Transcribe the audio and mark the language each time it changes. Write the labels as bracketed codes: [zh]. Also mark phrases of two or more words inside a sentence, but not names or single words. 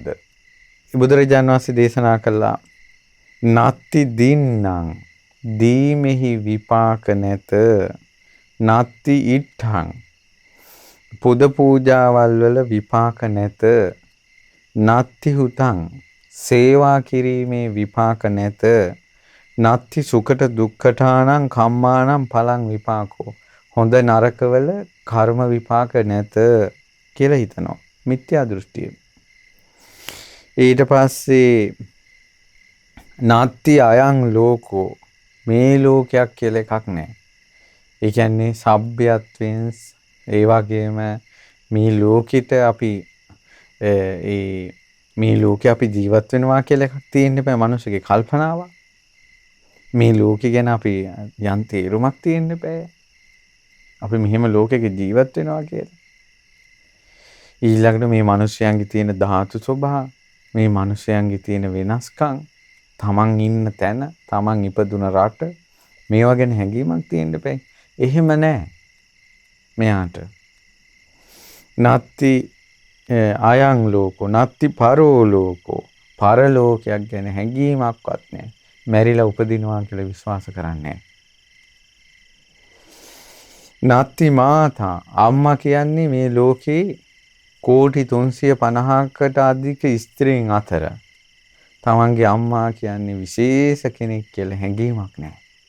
[si] බුදුරජාණන් වහන්සේ දේශනා කළා [pi] නත්ති දින්නම් [si] දීමෙහි විපාක නැත [pi] නත්ති ඉට්ඨං [si] පුද පූජාවල් වල විපාක නැත [pi] නත්ති හුතං [si] සේවා කිරීමේ විපාක නැත [pi] නත්ති සුකට දුක්ඛඨානං කම්මානං පලං විපාකෝ [si] හොඳ නරකවල කර්ම විපාක නැත කියලා හිතනවා මිත්‍යා දෘෂ්ටිය. ඊට පස්සේ [pi] නත්ති අයං ලෝකෝ [si] මේ ලෝකයක් කියලා එකක් නැහැ. ඒ කියන්නේ සભ્યත්වයෙන් ඒ වගේම මේ ලෝකෙට අපි මේ ලෝකේ අපි ජීවත් වෙනවා කියලා එකක් තියෙන්න බෑ මනුස්සගේ කල්පනාව. මේ ලෝකේ ගැන අපි යම් තේරුමක් තියෙන්න බෑ. අපි මෙහෙම ලෝකෙක ජීවත් වෙනවා කියලා. ඊළඟට මේ මිනිස්යන්ගේ තියෙන ධාතු ස්වභාව, මේ මිනිස්යන්ගේ තියෙන වෙනස්කම්, තමන් ඉන්න තැන, තමන් ඉපදුන රට මේවා ගැන හැඟීමක් තියෙන්න බෑ. එහෙම නැහැ. මෙයාට [pi] නත්ති අයං ලෝකෝ නත්ති පරෝ ලෝකෝ [si] පරලෝකයක් ගැන හැඟීමක්වත් නැහැ. මැරිලා උපදිනවා කියලා විශ්වාස කරන්නේ නැහැ. [pi] නත්ති මාතා [si] අම්මා කියන්නේ මේ ලෝකේ කෝටි 350කට අධික ස්ත්‍රීන් අතර තමන්ගේ අම්මා කියන්නේ විශේෂ කෙනෙක් කියලා හැඟීමක් නැහැ.